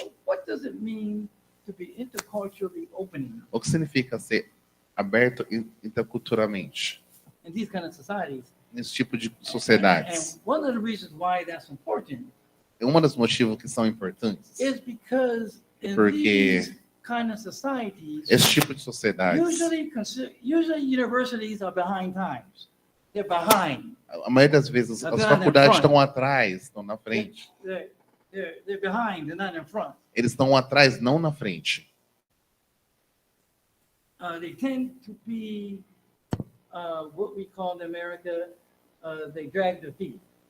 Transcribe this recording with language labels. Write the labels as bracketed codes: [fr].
[en] So what does it mean to be interculturally opening [pt] O que significa ser aberto interculturalmente [en] in these kind of societies? [pt] nesse tipo de sociedades? [en] And one of the reasons why that's important [pt] Um dos motivos que são importantes [en] is because in [pt] Porque [en] these kind of societies, [pt] esse tipo de sociedades, [en] usually universities are behind times. They're behind. [pt] a maioria das vezes as [en] They're [pt] faculdades [en] in front. [pt] estão atrás, estão na frente. [en] They're behind. They're not in front. [pt] Eles estão atrás, não na frente. [en] They tend to be what we call in America, they drag their feet.